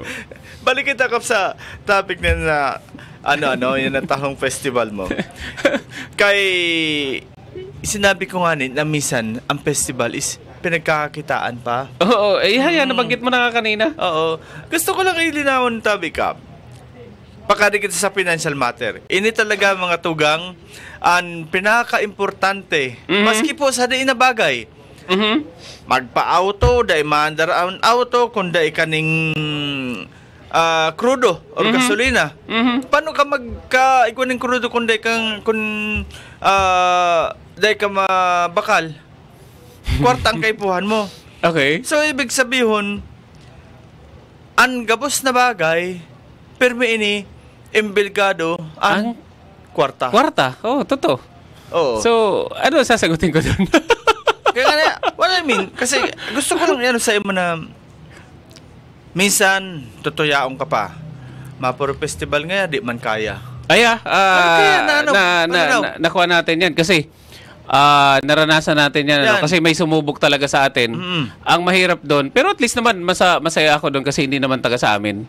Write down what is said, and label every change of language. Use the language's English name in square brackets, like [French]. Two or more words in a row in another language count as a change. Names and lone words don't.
[Bikol] Balik kita, Kap, sa topic na yung natahong festival mo. [Filipino] Kay sinabi ko nga na minsan ang festival is pinagkakakitaan pa. Oo, nabanggit mo na nga kanina. Oo. [Bikol] Gusto ko lang ilinawon, Tabi, Kap. Pagkadikit sa [English] financial matter. [Bikol] Ini talaga mga tugang ang pinaka-importante. Maski po sa diin na bagay. Magpa-auto, dahil maandar ang auto, kung dahil kaning crudo or gasolina. Paano ka ikunin crudo kung day ka mabakal? Kwarta ang kaipuhan mo. [English] Okay. [Bikol] So, ibig sabihin, ang gabos na bagay, permi ini, imbilgado, ang kwarta. Kwarta? Oh, [Filipino] totoo. Oo. So, ano sasagutin ko doon? Kaya nga, [English] what I mean, [Bikol] kasi gusto ko lang yan sa imo na minsan, tutuyaong ka pa. Mapuro festival nga, di man kaya. [Filipino] Nakuha natin yan kasi naranasan natin yan. Ano? Kasi may sumubok talaga sa atin. Ang mahirap doon, pero at least naman masaya ako doon kasi hindi naman taga sa amin.